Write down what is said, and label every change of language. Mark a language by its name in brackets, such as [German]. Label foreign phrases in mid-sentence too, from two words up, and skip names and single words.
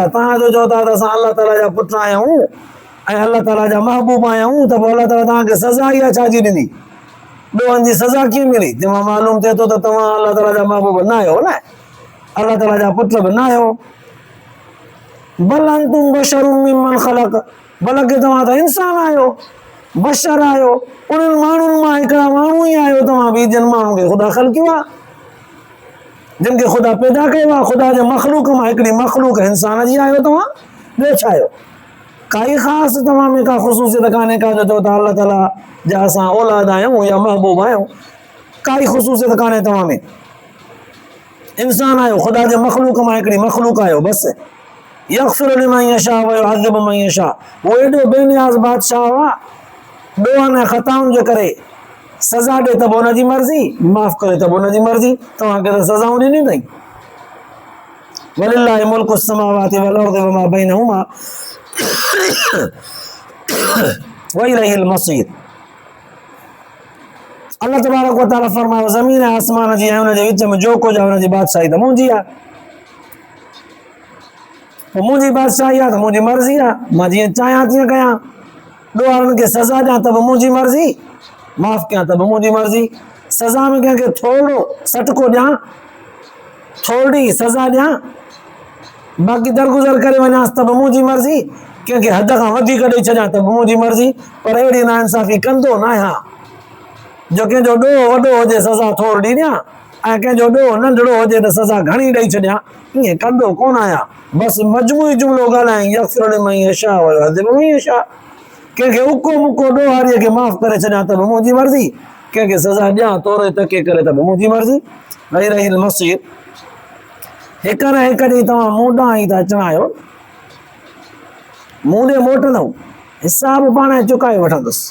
[Sindhi] तव्हां जो चओ था त असां अलाह ताला जा पुट आहियूं ऐं अलाह ताला जा महबूब आहियूं, त पोइ अलाह ताला तव्हांखे सज़ा इहा छाजी ॾिनी? ॾोहनि जी सज़ा कीअं मिली? तंहिंमां मालूम थिए थो त तव्हां अलाह ताला जा महबूब न आहियो, न अलाह ताला जा पुट बि न आहियो। [Arabic] بل أنتم بشر ممن خلق, [Sindhi] बल्कि तव्हां त इंसान आहियो, बशर आहियो, उन्हनि माण्हुनि मां हिकिड़ा माण्हू ई आहियो तव्हां बि जिन माण्हुनि खे ख़ुदा ख़लकियो आहे, जिन खे ख़ुदा पैदा कयो आहे। ख़ुदा जे मख़लूक मां हिकिड़ी मख़लूक इंसान जी आहियो तव्हां, ॿियो छा आहियो? काई ख़ासि तव्हां में का ख़ुसूसियत कान्हे का जो चओ था अलाह ताला जा असां औलाद आहियूं या महबूब आहियूं, काई ख़ुसूसियत कान्हे तव्हां में। इंसान आहियो, ख़ुदा जे मख़लूक मां हिकिड़ी मख़लूक आहियो, बसि। [Arabic] يغفر لمن يشاء ويعذب من يشاء, [Sindhi] उहो एॾो बेनियाज़ बादशाह आहे, ॾोहनि ऐं ख़ताउनि जे करे सज़ा ॾे त बि हुनजी मर्ज़ी, माफ़ करे त बि हुनजी मर्ज़ी। तव्हांखे त सज़ाऊं ॾिनियूं अथई। [Arabic] ولله ملك السماوات والأرض وما بينهما وإليه المصير. الله تبارك وتعالى [Sindhi] फरमायो, ज़मीन ऐं आसमान जी ऐं हुनजे विच में जो कुझु आहे हुनजी बादशाही त मुंहिंजी आहे। पोइ मुंहिंजी बादशाही आहे त मुंहिंजी मर्ज़ी आहे, मां जीअं चाहियां तीअं कयां। ॾोहरनि खे सज़ा ॾियां त बि मुंहिंजी मर्ज़ी, माफ़ कयां त बि मुंहिंजी मर्ज़ी। सज़ा में कंहिंखे थोरो सटको ॾियां, थोरी सज़ा ॾियां, बाक़ी दरगुज़र करे वञांसि त बि मुंहिंजी मर्ज़ी, कंहिंखे हद खां वधीक ॾेई छॾियां त बि मुंहिंजी मर्ज़ी। पर अहिड़ी नाइंसाफ़ी कंदो न आहियां जो कंहिंजो ॾोह वॾो हुजे सज़ा थोरी ॾियां ऐं कंहिंजो ॾोह नंढड़ो हुजे त सज़ा घणी ॾेई छॾियां, ईअं कंदो कोन आहियां। बसि मजमूई जुमिलो ॻाल्हायां, [Arabic] يغفر لمن يشاء ويعذب من يشاء. [Sindhi] कंहिंखे उको मुको ॾोहारीअ खे माफ़ करे छॾियां त बि मुंहिंजी मर्ज़ी, कंहिंखे सज़ा ॾियां तोरे तके करे त बि मुंहिंजी मर्ज़ी। [Arabic] وإليه المصير. [Sindhi] हिक न हिक ॾींहुं तव्हां मूं ॾांहुं ई था अचणा आहियो, मूं ॾे मोटंदव, हिसाब पाण चुकाए वठंदुसि।